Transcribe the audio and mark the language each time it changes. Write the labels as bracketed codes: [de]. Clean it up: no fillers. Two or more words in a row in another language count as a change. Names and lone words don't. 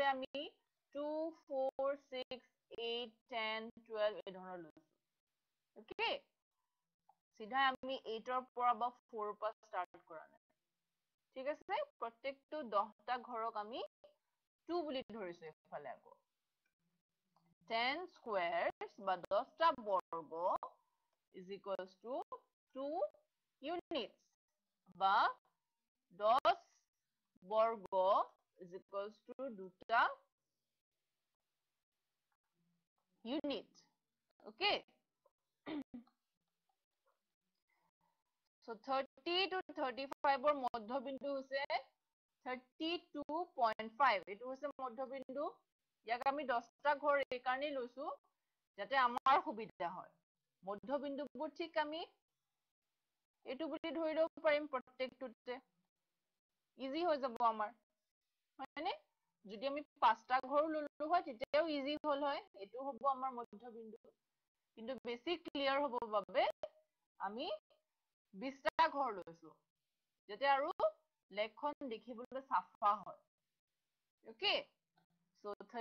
[as] আমি 2 4 6 8 10 12 এই ধৰণৰ লৈছো ওকে সিধা আমি 8 ৰ পৰা বা 4 ৰ পৰা স্টাৰ্ট কৰা নাই ঠিক আছে প্ৰত্যেকটো 10টা ঘৰক আমি 2 বুলি ধৰিছো এফালে আকৌ 10 squares বা 10টা বৰ্গ [en] is equals to 2 units [as] বা 10 বৰ্গ [en] is equals to [as] 2টা [en] unit okay so 30 to 35 [as] ৰ মধ্যবিন্দু হৈছে 32.5 এটো হৈছে মধ্যবিন্দু ইয়াক আমি 10টা ঘৰ এই কাৰণে লৈছো যাতে আমাৰ সুবিধা হয় মধ্যবিন্দুবোৰ ঠিক আমি এইটো বুলি ধৰি ল'ব পাৰিম প্ৰত্যেকটোতে ইজি হৈ যাব আমাৰ হয়নে যদি আমি পাঁচটা ঘৰ ললো হয় তেতিয়াও ইজি হ'ল হয় এইটো হ'ব আমাৰ মধ্যবিন্দু কিন্তু বেছি ক্লিয়াৰ হ'ব বাবে আমি 20টা ঘৰ লৈছো যাতে আৰু লেখখন দেখিবলৈ সাফা হয় [en] okay so